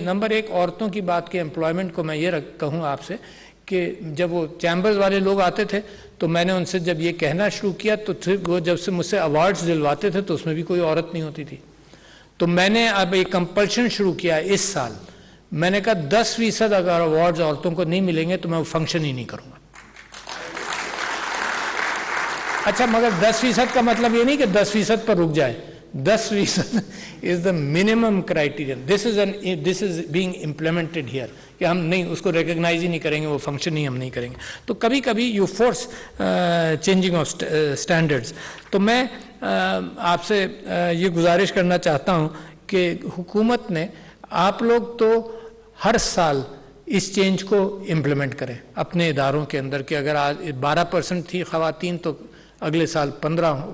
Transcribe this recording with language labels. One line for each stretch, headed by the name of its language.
Urdu: Number 1 عورتوں کی بات کے امپلائمنٹ کو میں یہ کہوں آپ سے کہ جب وہ چیمبرز والے لوگ آتے تھے تو میں نے ان سے جب یہ کہنا شروع کیا تو وہ جب سے مجھ سے ایوارڈز دلواتے تھے تو اس میں بھی کوئی عورت نہیں ہوتی تھی. تو میں نے اب ایک کمپلشن شروع کیا اس سال. میں نے کہا 10% اگر ایوارڈز عورتوں کو نہیں ملیں گے تو میں وہ فنکشن ہی نہیں کروں گا. اچھا، مگر 10% کا مطلب یہ نہیں کہ 10% پر رک جائے.
English: 10% is the minimum criterion. This is being implemented here.
Urdu: کہ ہم نہیں اس کو ریکگنائز ہی نہیں کریں گے، وہ فنکشن ہی ہم نہیں کریں گے. تو کبھی کبھی
English: You force changing of standards.
Urdu: تو میں آپ سے یہ گزارش کرنا چاہتا ہوں کہ حکومت نے، آپ لوگ تو ہر سال اس چینج کو امپلیمنٹ کریں اپنے اداروں کے اندر کہ اگر آج 12% تھی خواتین تو اگلے سال 15 ہوں.